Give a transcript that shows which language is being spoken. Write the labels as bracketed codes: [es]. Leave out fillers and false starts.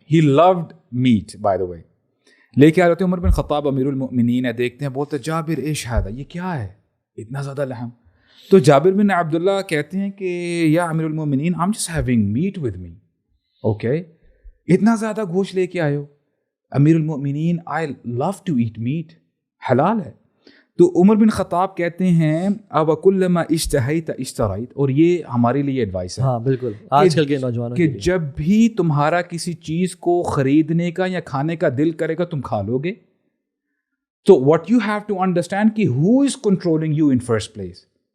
[en] ہی load meat by the way, [ur] لے کے آ رہے ہوتے ہیں. عمر بن خطاب امیر المؤمنین ہے, دیکھتے ہیں, بولتے جابر [ar] ایش ہذا, [ur] یہ کیا ہے اتنا زیادہ لحم. تو جابر بن عبداللہ کہتے ہیں کہ یا امیر المؤمنین, [en] I'm just having meat with me. [ur] Okay, اتنا زیادہ گوشت لے کے آئے ہو. [en] امیر المؤمنین, I love to eat meat, حلال ہے. [ur] تو عمر بن خطاب کہتے ہیں اب [ar] کلما اشتہیت اشترائت, [ur] اور یہ ہمارے لیے ایڈوائس ہے. ہاں بالکل, آج کل کے نوجوانوں کہ جب بھی تمہارا کسی چیز کو خریدنے کا یا کھانے کا دل کرے گا, تم کھا لو گے. [en] تو what you have to understand کہ who is controlling you in first place.